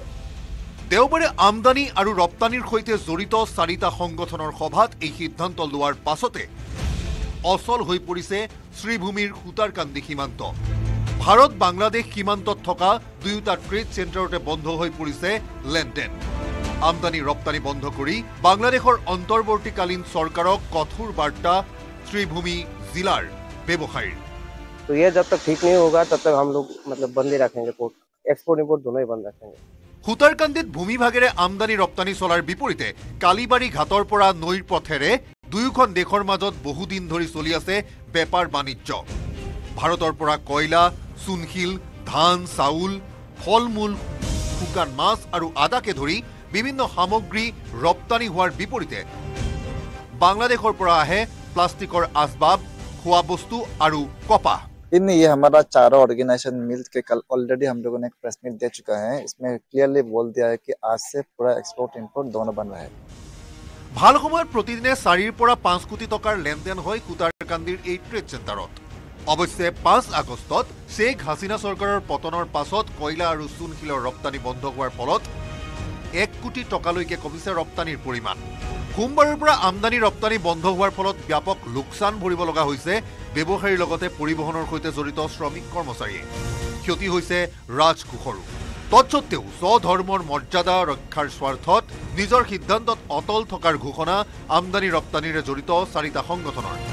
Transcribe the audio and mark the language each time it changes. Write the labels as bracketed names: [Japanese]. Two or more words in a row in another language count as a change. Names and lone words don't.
[Assamese] দেওবাৰে আমদানি আৰু ৰপ্তানিৰ সৈতে জড়িত 4টা সংগঠনৰ সভাত এই সিদ্ধান্ত লোৱাৰ পাছতে অচল হৈ পৰিছে শ্ৰীভূমিৰ সুতাৰকান্দি সীমান্ত ভাৰত বাংলাদেশ সীমান্তত থকা দুয়োটা ট্ৰেড চেণ্টাৰতে বন্ধ হৈ পৰিছে লেনদেন আমদানি ৰপ্তানি বন্ধ কৰি বাংলাদেশৰ অন্তৰ্বৰ্তীকালীন চৰকাৰক কঠোৰ বাৰ্তা শ্ৰীভূমি জিলাৰ ব্যৱসায়ীৰ [Hindi] तो ये जब तक ठीक नहीं होगा तब तक हम लोग मतलब बंद ही रखेंगे [English] port export import [Hindi] दोनों ही बंद रखेंगे [Assamese] সুতাৰকান্দিত ভূমি ভাগেৰে আমদানি ৰপ্তানি চলাৰ বিপৰীতে কালিবাৰী ঘাটৰ পৰা নৈৰ পথেৰে দুয়োখন দেশৰ মাজত বহুদিন ধৰি চলি আছে বেপাৰ বাণিজ্য ভাৰতৰ পৰা কয়লা চুনশিল ধান চাউল ফলমূল শুকান মাছ আৰু আদাকে ধৰি বিভিন্ন সামগ্ৰী ৰপ্তানি হোৱাৰ বিপৰীতে বাংলাদেশৰ পৰা আহে প্লাষ্টিকৰ আচবাব খোৱা বস্তু আৰু কপাহ [Hindi] इन ये हमारा चारों ऑर्गेनाइजेशन मिल के कल ऑलरेडी हम लोगों ने एक [English] press meet [Hindi] दे चुका है इसमें क्लियरली बोल दिया है कि आज से पूरा [English] export import [Hindi] दोनों बन रहा है [Assamese] ভাল সময়ত প্ৰতিদিনে 4 পৰা 5 কোটি টকাৰ লেনদেন হয় সুতাৰকান্দিৰ এই ট্ৰেড চেণ্টাৰত অৱশ্যে 5 আগষ্টত শেখ হাছিনা চৰকাৰৰ পতনৰ পাছত কয়লা আৰু চুনশিলৰ ৰপ্তানি বন্ধ হোৱাৰ ফলত 1 কোটি টকালৈকে কমিছে ৰপ্তানিৰ পৰিমাণ সোমবাৰৰ পৰা আমদানি ৰপ্তানি বন্ধ হোৱাৰ ফলত ব্যাপক লোকচান ভৰিব লগা হৈছে ব্যৱসায়ীৰ লগতে পৰিবহনৰ সৈতে জড়িত শ্ৰমিক কৰ্মচাৰীয়ে ক্ষতি হৈছে ৰাজকোষৰো তৎসত্ত্বেও স্বধৰ্মৰ মৰ্যাদা ৰক্ষাৰ স্বাৰ্থত নিজৰ সিদ্ধান্তত অটল থকাৰ ঘোষণা আমদানি ৰপ্তানিৰে জড়িত 4টা সংগঠনৰ